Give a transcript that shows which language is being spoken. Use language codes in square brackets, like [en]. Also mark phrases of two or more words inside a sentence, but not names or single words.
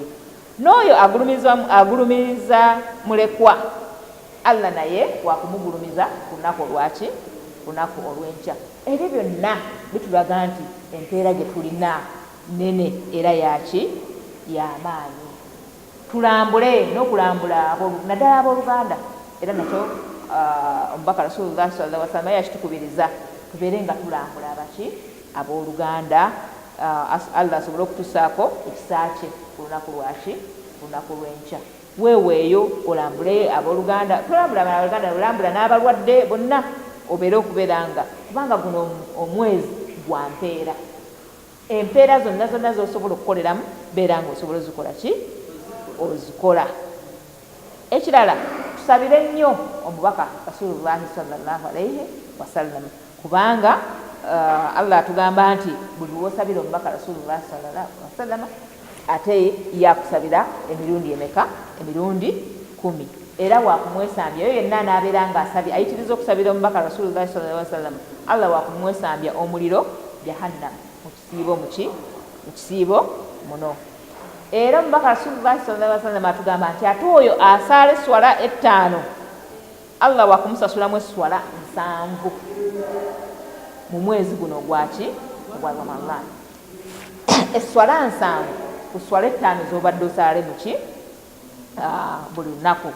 [lg] N'oyo agulumiriza mulekwa, Allah naye wakumugulumiza ku lunaku olwaki, ku lunaku olw'enkya. Ebyo byonna bitulaga nti empeera gye tulina nene era yaki, y'amaanyi. Tulambule n'okulambula naddala abooluganda, era nakyo omubaka [ar] رسول الله صلى الله عليه وسلم [lg] yakitukubiriza tubeere nga tulambula abaki, abooluganda. Allah asobole okutusaako ekisa kye ku lunaku lwaki, ku lunaku lw'enkya. Weeweeyo olambule abooluganda, tulambula abooluganda, olambula n'abalwadde bonna, obeere okubeera nga kubanga guno omwezi gwa mpeera. Empeera zonna z'osobola okukoleramu beera nga osobola ozikola ki, ozikola. Ekirala, tusabire nnyo omubaka [ar] رسول الله صلى الله عليه وسلم, [lg] kubanga Allah atugamba nti buli lw'osabira omubaka [ar] رسول الله صلى الله عليه وسلم [lg] ate yakusabira emirundi emeka, emirundi 10, era wakumwesambya. Oyo yenna anaabeera nga asabye ayitiriza okusabira omubaka [ar] رسول الله صلى الله عليه وسلم, [lg] Allah wakumwesambya omuliro jahannam mu kisiibo muno. Era omubaka [ar] رسول الله صلى الله عليه وسلم [lg] atugamba nti ate oyo asaala eswala 5 Allah wakumusasulamu eswala 7 mu mwezi guno gwaki, ogwa Ramadan. Eswala 7 ku swala 5 z'obadde osaale muki, buli lunaku.